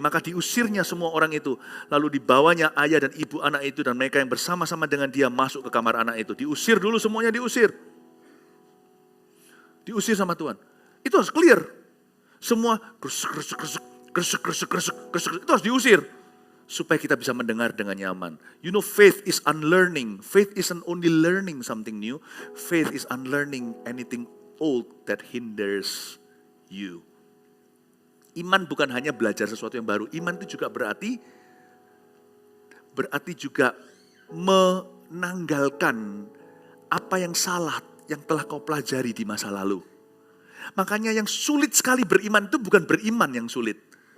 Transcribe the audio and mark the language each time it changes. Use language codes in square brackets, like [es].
[id] Maka diusirnya semua orang itu. Lalu dibawanya ayah dan ibu anak itu. Dan mereka yang bersama-sama dengan dia masuk ke kamar anak itu. Diusir dulu, semuanya diusir. Diusir sama Tuhan. Itu harus clear. Semua kresek, itu harus diusir. Supaya kita bisa mendengar dengan nyaman. [en] You know, faith is unlearning. Faith isn't only learning something new. Faith is unlearning anything old that hinders you. [id] Iman bukan hanya belajar sesuatu yang baru. Iman itu juga berarti juga menanggalkan apa yang salah yang telah kau pelajari di masa lalu. Makanya yang sulit sekali beriman itu bukan beriman yang sulit.